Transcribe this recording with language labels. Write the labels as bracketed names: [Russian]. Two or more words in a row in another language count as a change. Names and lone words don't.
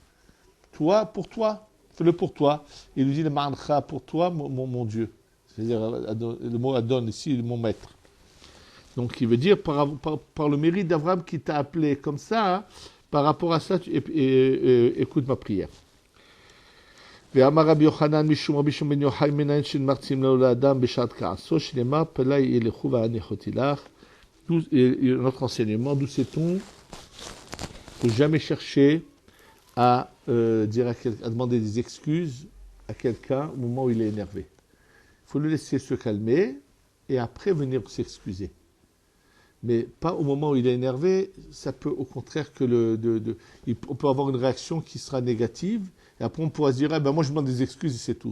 [French] Toi, pour toi, fais-le pour toi. Il lui dit le ma'ancha pour toi, mon Dieu. C'est-à-dire, le mot Adon ici, mon maître. Donc, il veut dire, par le mérite d'Abraham qui t'a appelé comme ça, hein, par rapport à ça, écoute ma prière. [Hebrew] ואמר רבי יוחנן משום רבי שמעון בן יוחאי מנין שמרצים לו לאדם בשעת כעסו שנאמר פלי ילכו והניחותי לך. [French] Notre enseignement, d'où sait-on? Il ne faut jamais chercher à demander des excuses à quelqu'un au moment où il est énervé. Il faut le laisser se calmer et après venir s'excuser. Mais pas au moment où il est énervé, ça peut au contraire que on peut avoir une réaction qui sera négative et après on pourra se dire, moi je demande des excuses et c'est tout.